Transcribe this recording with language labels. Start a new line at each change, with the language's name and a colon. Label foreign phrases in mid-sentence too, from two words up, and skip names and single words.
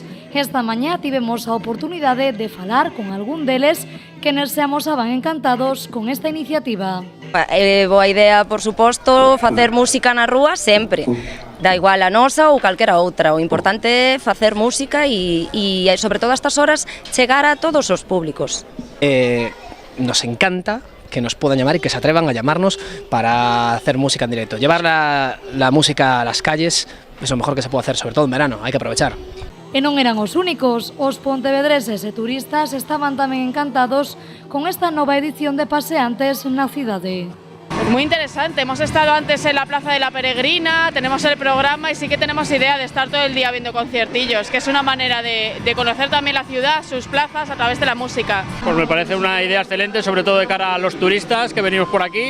Galician: Esta mañá tivemos a oportunidade de falar con algún deles que nos se amosaban encantados con esta iniciativa. Boa idea, por suposto, facer música na rúa sempre. Da igual a nosa ou calquera outra. O importante é facer música e sobre todo a estas horas, chegar a todos os públicos.
Spanish: Nos encanta que nos puedan llamar y que se atrevan a llamarnos para hacer música en directo. Llevar la música a las calles es lo mejor que se puede hacer, sobre todo en verano, hay que aprovechar.
Galician: E non eran os únicos, os pontevedreses e turistas estaban tamén encantados con esta nova edición de Paseantes na cidade.
Spanish: Pues muy interesante, hemos estado antes en la Plaza de la Peregrina, tenemos el programa y sí que tenemos idea de estar todo el día viendo conciertillos, que es una manera de conocer también la ciudad, sus plazas a través de la música. Pues me parece una idea excelente, sobre todo de cara a los turistas que venimos por aquí.